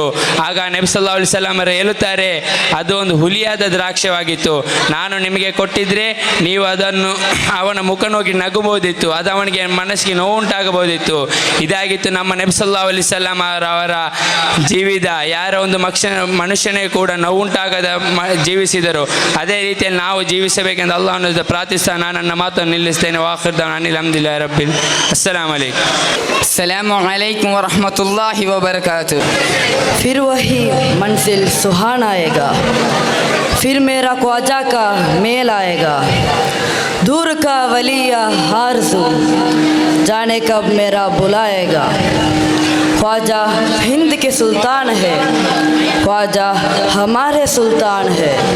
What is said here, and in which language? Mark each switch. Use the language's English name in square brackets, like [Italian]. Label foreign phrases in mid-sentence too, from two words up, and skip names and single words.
[Kannada] ಆಗ ನಬಿ [Arabic] صلى الله عليه وسلم [Kannada] ಅವರು ಹೇಳುತ್ತಾರೆ, ಅದು ಒಂದು ಹುಲಿಯಾದ ದ್ರಾಕ್ಷವಾಗಿತ್ತು, ನಾನು ನಿಮಗೆ ಕೊಟ್ಟಿದ್ರೆ ನೀವು ಅದನ್ನು ಅವನ ಮುಖ ನೋಡಿ ನಗಬಹುದಿತ್ತು, ಅದು ಅವನಿಗೆ ಮನಸ್ಸಿಗೆ ನೋವುಂಟಾಗಬಹುದಿತ್ತು. ಇದಾಗಿತ್ತು ನಮ್ಮ ನಬಿ [Arabic] صلى الله عليه وسلم [Kannada] ಅವರ ಜೀವಿತ. ಯಾರ ಒಂದು ಮನುಷ್ಯನೇ ಕೂಡ ನೋವುಂಟಾಗದ ಜೀವಿಸಿದರು. ಅದೇ ರೀತಿಯಲ್ಲಿ ನಾವು ಜೀವಿಸಬೇಕೆಂದು ಅಲ್ಲಾಹನನ್ನು ಪ್ರಾರ್ಥಿಸ್ತಾ ನಾನು ನನ್ನ ಮಾತನ್ನು ನಿಲ್ಲಿಸ್ತೇನೆ. [Arabic] وآخر دعوانا الحمد لله رب. अस्सलाम وعليكم ورحمة الله وبركاته. [Hindi] फिर वही मंजिल सुहाना आएगा, फिर मेरा ख्वाजा का मेल आएगा, दूर का वलिया आरज़ू जाने कब मेरा बुलाएगा. ख्वाजा हिंद के सुल्तान है, ख्वाजा हमारे सुल्तान है.